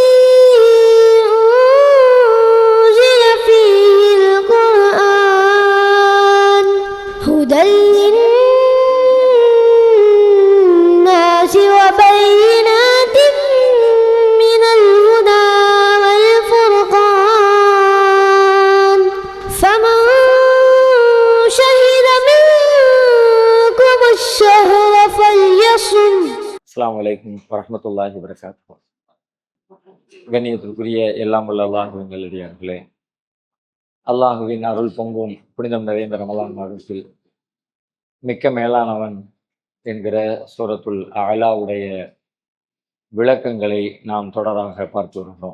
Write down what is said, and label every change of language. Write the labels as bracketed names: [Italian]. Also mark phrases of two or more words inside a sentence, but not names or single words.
[Arabic] أنزل فيه القرآن هدى للناس وبينات من الهدى والفرقان فمن شهد منكم الشهر فليصم. السلام عليكم ورحمة الله وبركاته. [Tamil] கண்ணியத்திற்குரிய எல்லாம் வல்ல அல்லாஹ்வின் நல்லடியார்களே, அல்லாஹுவின் அருள் பொங்கும் புனிதம் நிறைந்த ரமலான் மாதத்தில் மிக்க மேலானவன் என்கிற சூரத்துல் அலாவுடைய விளக்கங்களை நாம் தொடராக பார்த்து வருகிறோம்.